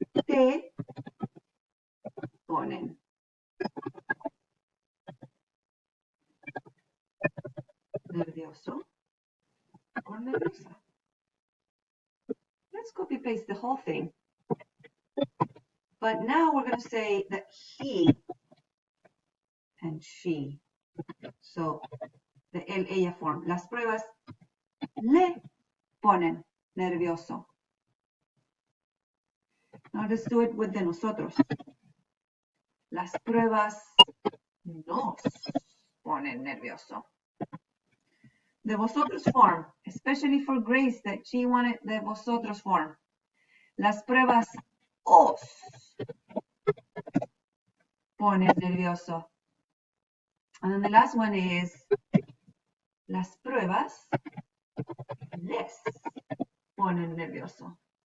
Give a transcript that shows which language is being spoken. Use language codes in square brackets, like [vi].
[es] Te ponen nervioso or nerviosa. [en] Let's copy paste the whole thing. But now we're going to say that he and she. So the él, ella form. [es] Las pruebas le ponen nervioso. [en] Now let's do it with the nosotros. [es] Las pruebas nos ponen nervioso. [en] The vosotros form, especially for Grace, that she wanted the vosotros form. [es] Las pruebas os pones nervioso. [en] And then the last one is [es] las pruebas les ponen nervioso.